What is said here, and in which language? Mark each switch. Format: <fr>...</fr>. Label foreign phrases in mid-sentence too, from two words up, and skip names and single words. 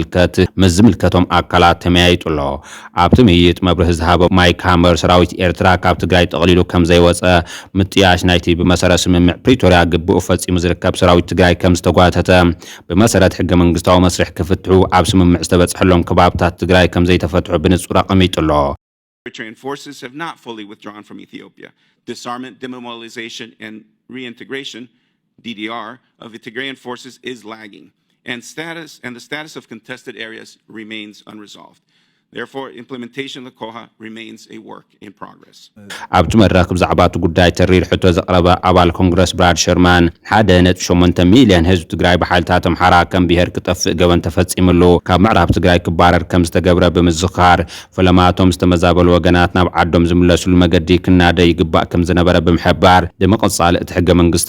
<ti>ዝምልከቶም ኣካላት ተመያይጡሎ ኣብቲ ምይይጥ መብርህ ዝሃበ ማይክ ሃመር ሰራዊት ኤርትራ ካብ ትግራይ ጠቕሊሉ ከም ዘይወፀ ምጥያሽ ናይቲ ብመሰረት ስምምዕ ፕሪቶሪያ ግብኡ ፈጺሙ ዝርከብ ሰራዊት ትግራይ ከም ዝተጓተተ ብመሰረት ሕገ መንግስታዊ መስርሕ ክፍትሑ ኣብ ስምምዕ ዝተበጽሐሎም ከባብታት ትግራይ ከም ዘይተፈትሑ ብንጹር ኣቐሚጡሎ</ti> <en>Eritrean forces have not fully withdrawn from Ethiopia. Disarmament, demobilization, and reintegration, DDR, of the Tigrayan forces is lagging, and the status of contested areas remains unresolved. Therefore, implementation of the COHA remains a work in progress.</en> <ti>ኣብቲ መድረክ ብዛዕባ እቲ ጉዳይ ተሪር ሕቶ ዘቕረበ ኣባል ኮንግረስ ብራድ ሸርማን 1.8 ሚልዮን ህዝቢ ትግራይ ብሓይልታት ኣምሓራ ከም ብሄር ክጠፍእ ገበን ተፈጺሙሉ ካብ ምዕራብ ትግራይ ክባረር ከም ዝተገብረ ብምዝኻር ፈለማቶም ዝተመዛበሉ ወገናት ናብ ዓዶም ዝምለሱሉ መገዲ ክናደይ ይግባእ ከም ዝነበረ ብምሕባር ብምቕጻል እቲ ሕገ መንግስቲ</ti>